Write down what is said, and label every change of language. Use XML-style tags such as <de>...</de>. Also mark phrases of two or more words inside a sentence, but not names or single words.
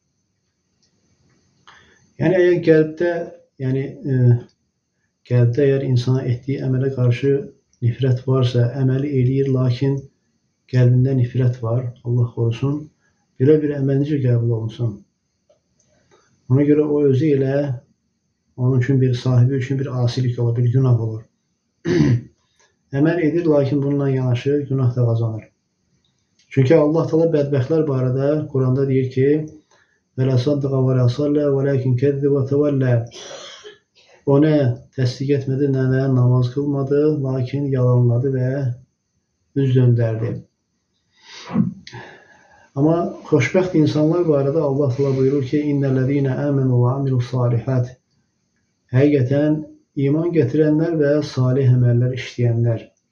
<az>Yəni əgər qəlbdə əgər insana etdiyi əmələ qarşı nifrət varsa, əməli eləyir, lakin qəlbində nifrət var, Allah qorusun, belə bir əməl necə qəbul olunsun? Ona görə o özü ilə onun üçün bir sahibi üçün bir asilik olur, bir günah olur. Əməl edir, lakin bununla yanaşı günah da qazanır. Çünki Allah Teala bədbəxtlər barədə Quranda deyir ki,</az> <ar>وَلَا صَدَّقَ وَلَا صَلَّى وَلَكِنْ كَذَّبَ وَتَوَلَّى</ar> <az>O nə təsdiq etmədi, nə də namaz qılmadı, lakin yalanladı və üz döndərdi. Amma xoşbəxt insanlar barədə Allah Teala buyurur ki,</az> <ar>إن الذين آمنوا وعملوا الصالحات</ar> <az>Həqiqətən iman gətirənlər və salih əməllər işləyənlər.</az>